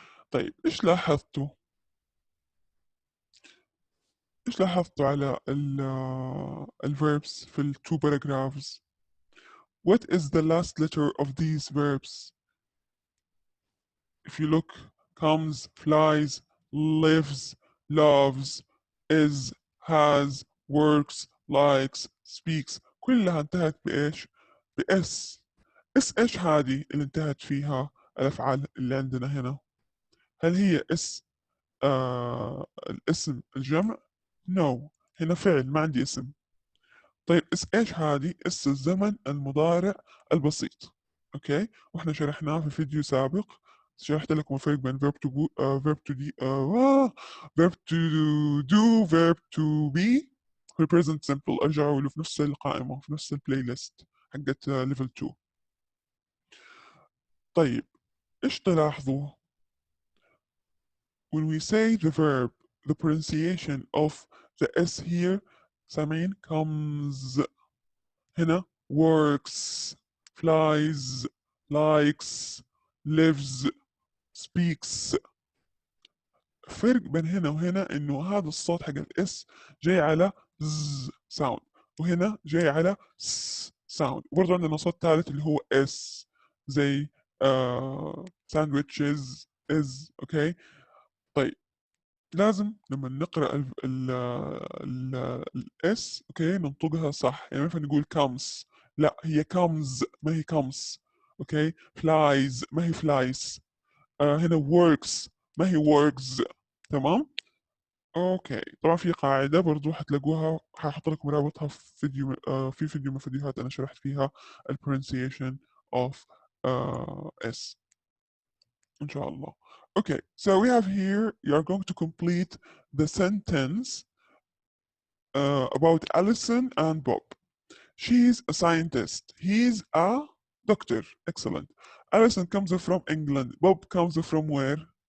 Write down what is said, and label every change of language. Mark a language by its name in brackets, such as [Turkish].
[Arabic] طيب ايش لاحظتوا؟ ايش لاحظتوا على ال verbs في ال two paragraphs؟ [English] What is the last letter of these verbs? If you look, comes, flies, lives, loves, is, has, works, likes, speaks، [Arabic] كلها انتهت بإيش؟ بإس. إس إيش هذه اللي انتهت فيها الأفعال اللي عندنا هنا؟ هل هي إس الاسم الجمع؟ [English] No. [Arabic] هنا فعل ما عندي اسم. طيب إس إيش هذه؟ إس الزمن المضارع البسيط. أوكي؟ وإحنا شرحناه في فيديو سابق. شرحت لكم الفرق بين verb to go, verb to verb to do, verb to be في present simple. ارجعوا له في نفس القائمة في نفس البلاي ليست حقت level 2. طيب إيش تلاحظوا؟ [English] When we say the verb, the pronunciation of the S here سامعين comes هنا works, flies, likes, lives, speaks. [Arabic] فرق بين هنا وهنا انه هذا الصوت حق الاس جاي على ز ساوند، وهنا جاي على س ساوند. وبرضه عندنا صوت ثالث اللي هو اس زي ساندويتشز از. اوكي طيب لازم لما نقرا الاس اوكي ننطقها صح، يعني ما ينفع نقول comes، لا هي comes ما هي comes. اوكي flies ما هي flies. هنا works ما هي works. تمام. اوكي طبعا في قاعدة برضو حتلاقوها، هحط لكم رابطها في فيديو في فيديو من فيديوهات انا شرحت فيها ال pronunciation of S ان شاء الله. [English] Okay, so we have here, you are going to complete the sentence about Alison and Bob. She's a scientist. He's a doctor. Excellent. Alison comes from England. Bob comes from where?